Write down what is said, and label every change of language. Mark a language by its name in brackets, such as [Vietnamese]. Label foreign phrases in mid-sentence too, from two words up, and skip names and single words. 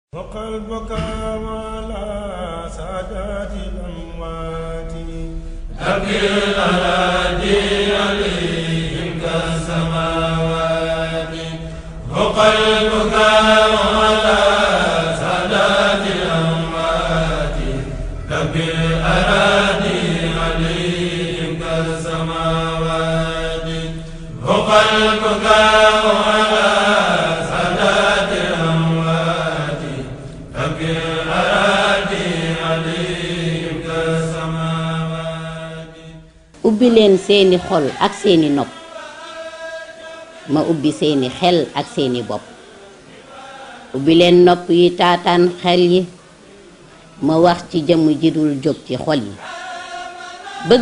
[Arabic] وقلبك على سادات الأموات أبكي الأراضي عليهم كالسماوات وقلبك على سادات الأموات أبكي الأراضي عليهم كالسماوات وقلبك على [Wolof] ubbi leen seeni xol ak seeni nopp ma ubbi seeni xel ak seeni bopp ubbi leen nopp yi taataan xel yi ma wax ci jëmm ji dul jóg ci xol yi bëgg